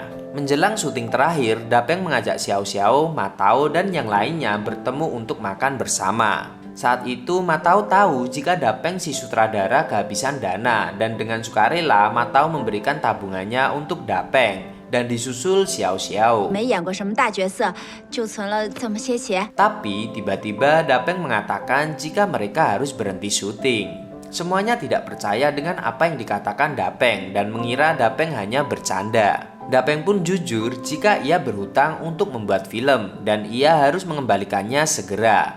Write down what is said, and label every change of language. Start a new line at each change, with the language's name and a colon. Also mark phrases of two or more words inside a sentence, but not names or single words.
Indonesian: Menjelang syuting terakhir, Dapeng mengajak Xiao Xiao, Matao, dan yang lainnya bertemu untuk makan bersama. Saat itu Matao tahu jika Dapeng si sutradara kehabisan dana dan dengan sukarela Matao memberikan tabungannya untuk Dapeng. dan disusul Xiao Xiao.
Chinese: 没演过什么大角色，就存了这么些钱。
Indonesian: Tapi tiba-tiba Dapeng mengatakan jika mereka harus berhenti syuting. Semuanya tidak percaya dengan apa yang dikatakan Dapeng dan mengira Dapeng hanya bercanda. Dapeng pun jujur jika ia berhutang untuk membuat film dan ia harus mengembalikannya segera.